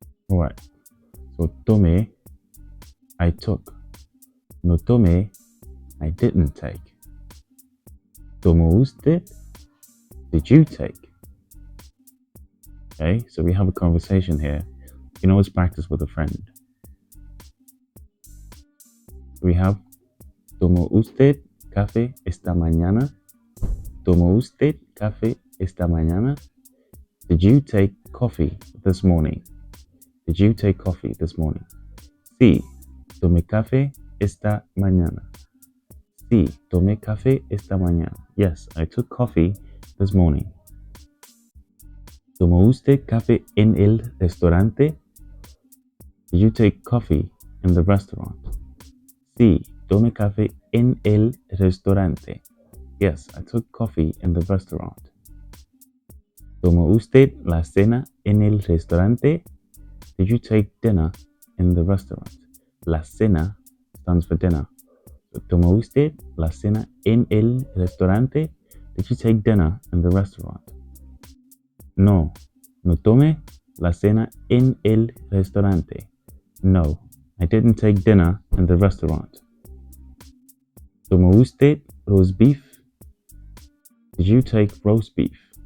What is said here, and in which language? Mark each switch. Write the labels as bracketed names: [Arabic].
[English] Alright. So [Spanish] tomé, [English] I took. [Spanish] No tomé, [English] I didn't take. [Spanish] Tomó usted? [English] Did you take? Okay, so we have a conversation here. You can always practice with a friend. We have [Spanish] ¿Tomó usted café esta mañana? ¿Tomó usted café esta mañana? [English] Did you take coffee this morning? Did you take coffee this morning? [Spanish] Sí, tomé café esta mañana. Sí, tomé café esta mañana. [English] Yes, I took coffee this morning. [Spanish] ¿Tomó usted café en el restaurante? [English] Did you take coffee in the restaurant? [Spanish] Sí, tomé café en el restaurante. [English] Yes, I took coffee in the restaurant. [Spanish] ¿Tomó usted la cena en el restaurante? [English] Did you take dinner in the restaurant? La cena stands for dinner. So, [Spanish] ¿tomó usted la cena en el restaurante? [English] Did you take dinner in the restaurant? [Spanish] No tomé la cena en el restaurante. [English] No, I didn't take dinner in the restaurant. [Spanish] ¿Tomó usted roast beef? [English] Did you take roast beef?